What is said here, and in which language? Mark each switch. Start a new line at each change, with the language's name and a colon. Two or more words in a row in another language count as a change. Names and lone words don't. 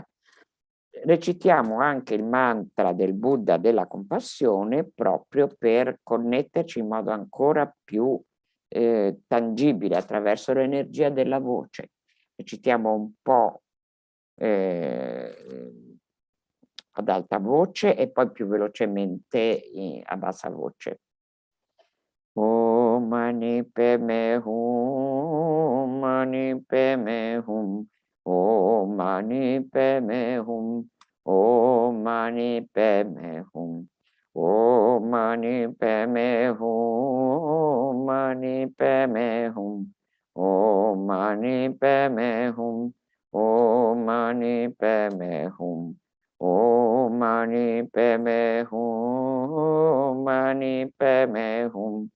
Italian: Recitiamo anche il mantra del Buddha della compassione proprio per connetterci in modo ancora più tangibile attraverso l'energia della voce. Recitiamo un po' ad alta voce e poi più velocemente a bassa voce.
Sanskrit: Om mani padme hum, mani padme hum, om mani padme hum, om mani padme hum, om mani padme hum, mani padme hum, om mani padme hum, om mani padme hum, om mani padme hum, mani padme hum.